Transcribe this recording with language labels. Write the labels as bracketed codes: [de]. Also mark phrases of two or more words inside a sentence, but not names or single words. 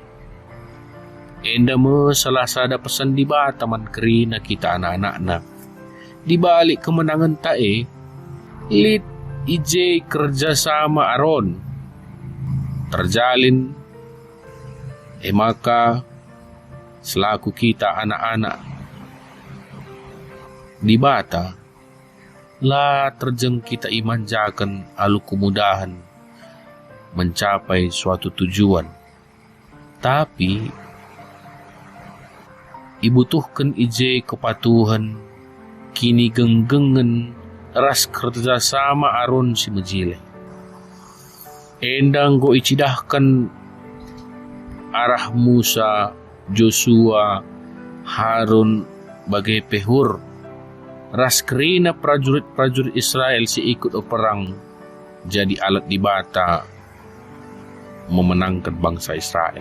[btx] Enda mo salah sada pesan dibata man kerina kita anak-anak [id] di balik kemenangan [btx] tae lit ije kerjasama aron terjalin [id] maka selaku [btx] kita anak-anak di bata lah terjeng kita imanjakan alu [id] kemudahan mencapai suatu tujuan, [btx] tapi ibutuhkan ije kepatuhan kini genggengen ras kerjasama aron si mejile. Endang go icidahkan arah Musa, Joshua, Harun bagai pehur ras kerina prajurit-prajurit Israel si ikut perang jadi alat dibata [id] memenangkan bangsa Israel.